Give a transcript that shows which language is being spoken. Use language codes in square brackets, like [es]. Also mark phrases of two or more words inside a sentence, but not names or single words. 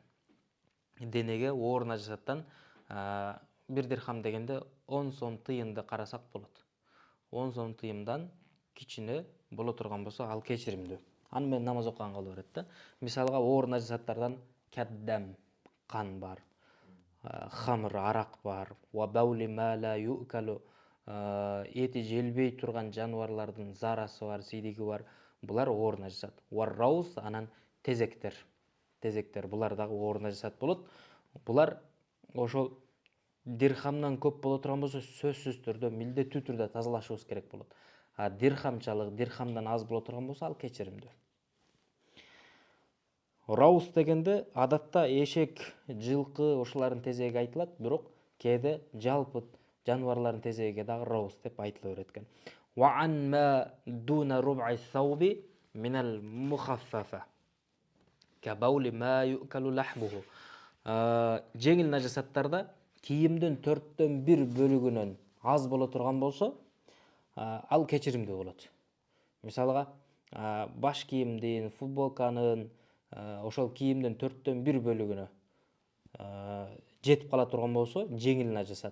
[ky] Денеге оор нажасаттан 1 дирхам дегенде 10 сом тыйынды карасак болот. 10 сом тыйымдан кичине боло турган болсо, ал кечиримдүү. Аны менен намаз окуганга боло берет да. Мисалга оор нажасаттардан каддам, кан бар, хамыр, арак бар, [ar] وبول ما لا يؤكل, [ky] эти желбей турган жаныбарлардын зарасы бар, сидиги бар. Булар оор нажасат. [ar] وروث, [ky] анан тезектер. Тезектер булар дагы оор нажасат болот. Булар ошол дирхамдан көп боло турган болсо, сөзсүз түрдө милдеттүү түрдө тазалашыбыз керек болот. А дирхамчалык, дирхамдан аз боло турган болсо, ал кечиримдүү. Раус дегенде адатта эшек, жылкы ошолардын тезеги айтылат, бирок кээде жалпы жаныбарлардын тезегиге дагы раус деп айтыла берет экен. [ar] وعما دون ربع الثوب من المخففة كبول ما يؤكل لحمه. [ky] Жеңил нажасаттарда кийимдин 1/4 бөлүгүнөн аз боло турган болсо, ал кечиримдүү болот. Мисалга, баш кийимдин, футболканын, ошол кийимдин 1/4 бөлүгүнө жетип кала турган болсо, жеңил нажасат.